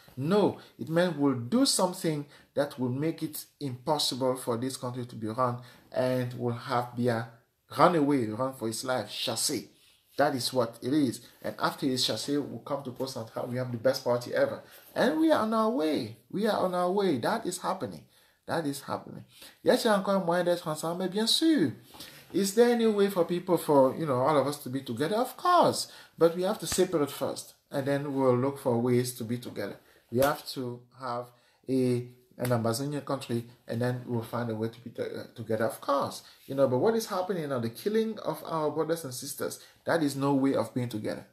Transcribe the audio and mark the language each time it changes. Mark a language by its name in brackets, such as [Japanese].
[English] No, it meant we'll do something that will make it impossible for this country to be run, and we'll have Biya run away, run for his life, chassé. That is what it is. And after his chassé, we'll come to Poste Centrale. We have the best party ever. And we are on our way. We are on our way. That is happening. That is happening. [French] Yes, il y a encore moyen d'être ensemble, mais bien sûr. [English] Is there any way for people, for, all of us to be together? Of course. But we have to separate first. And then we'll look for ways to be together. We have to have an Ambazonian country, and then we'll find a way to be together, of course. But what is happening now, the killing of our brothers and sisters, that is no way of being together.